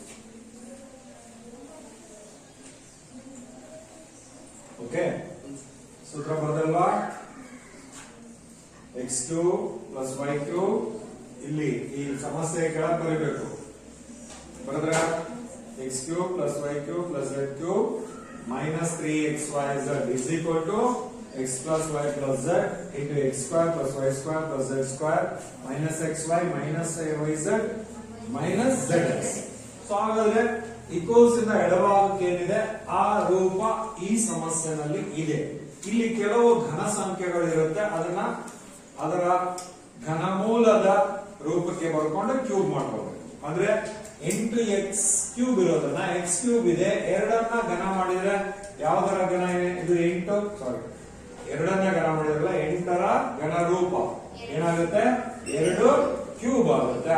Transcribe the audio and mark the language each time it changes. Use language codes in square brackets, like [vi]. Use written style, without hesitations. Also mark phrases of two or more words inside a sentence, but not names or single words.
[kn] ಓಕೆ, ಸೂತ್ರ ಬರೋದಲ್ವಾ? x³ + y³ ಇಲ್ಲಿ ಈ ಸಮಸ್ಯೆ ಕೆಳಗೆ ಬರೀಬೇಕು. ಬರೆದ್ರೆ x³ + y³ + z³ - 3xyz = x + y + z into x² + y² + z² - xy - yz - zx. ಸೊ ಹಾಗಾದ್ರೆ ಈಕ್ವಲ್ಸ್ ಇಂದ ಎಡಭಾಗಕ್ಕೆ ಏನಿದೆ ಆ ರೂಪ ಈ ಸಮಸ್ಯೆನಲ್ಲಿ ಇದೆ. ಇಲ್ಲಿ ಕೆಲವು ಘನ ಸಂಖ್ಯೆಗಳು ಇರುತ್ತೆ, ಅದರ ಘನಮೂಲದ ರೂಪಕ್ಕೆ ಬರ್ಕೊಂಡು ಕ್ಯೂಬ್ ಮಾಡ್ಕೋಬೇಕು. ಅಂದ್ರೆ 8x³ ಇರೋದನ್ನ x³ ಇದೆ, ಎರಡನ್ನ ಘನ ಮಾಡಿದ್ರೆ ಯಾವ್ದರ ಘನ ಇದು 8, ಸಾರಿ ಎರಡನ್ನ ಘನ ಮಾಡಿದ್ರಲ್ಲ 8ರ ಘನ ರೂಪ ಏನಾಗುತ್ತೆ 2³ ಆಗುತ್ತೆ.